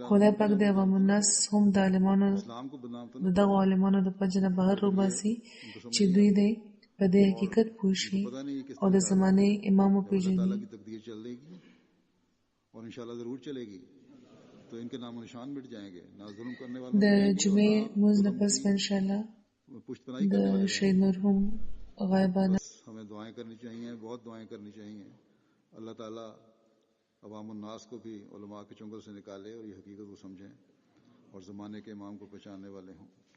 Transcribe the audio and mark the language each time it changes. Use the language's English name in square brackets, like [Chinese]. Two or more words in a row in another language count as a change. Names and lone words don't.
[Pashto] خدای پاک د عوام الناس هم د عالمانو د دغو عالمانو د پنجه نه بهر وباسي چې دوی دی په دې حقیقت پوه شي او د زمانې امام وپېژني. د جمعې لمونځ نه پس به انشاءالله د شهید مرحوم غائبانه [Urdu] ہمیں دعائیں کرنی چاہئیں، بہت دعائیں کرنی چاہئیں۔ اللہ تعالیٰ عوام الناس کو بھی علما کے چنگل سے نکالے اور یہ حقیقت کو سمجھیں اور زمانے کے امام کو پہچاننے والے ہوں.